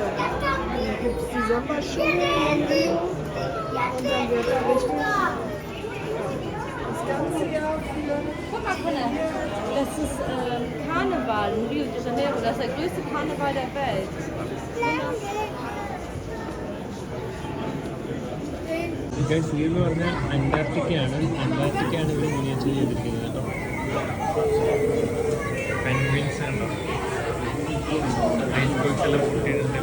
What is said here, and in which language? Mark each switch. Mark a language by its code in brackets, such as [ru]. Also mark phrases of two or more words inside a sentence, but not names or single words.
[de] Dann gibt es die Sommerschule und dann wird er richtig das ganze Jahr für... Guck mal, Kunde, das ist Karneval in Rio de Janeiro. Das ist der größte Karneval der Welt. [ml] എന്ന് പറഞ്ഞാൽ അന്റാർട്ടിക്കയാണ് ഇവിടെ മിനിയേച്ചർ ചെയ്തിരിക്കുന്നത് കേട്ടോ. പെൻഗ്വിൻസ് ഉണ്ടോ, ഐസ്ബർഗ്സെല്ലാം പൊട്ടിയിട്ടുണ്ട്.